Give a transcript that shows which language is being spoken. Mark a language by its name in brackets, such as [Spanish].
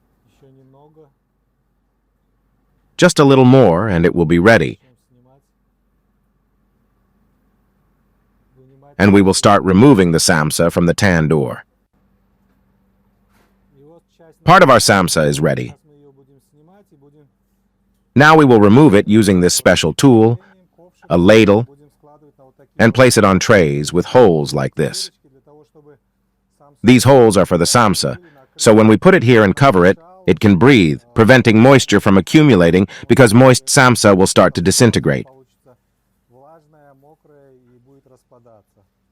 [Russian] Еще немного. [English] Just a little more, and it will be ready. [Russian] Начнем снимать. Вынимать. [English] And we will start removing the samsa from the tandoor. [Russian] И вот часть [English] Part of our samsa is ready. [Russian] Сейчас мы ее будем снимать и будем [English] Now we will remove it using this special tool, [Russian] ковшик [English] a ladle, [Russian] будем складывать на вот такие [English] and place it on trays with holes like this. [Russian] дырочки для того, чтобы сам [English] These holes are for the samsa, so when we put it here and cover it, it can breathe, preventing moisture from accumulating because moist samsa will start to disintegrate. [Russian] получится влажное, мокрое и будет распадаться.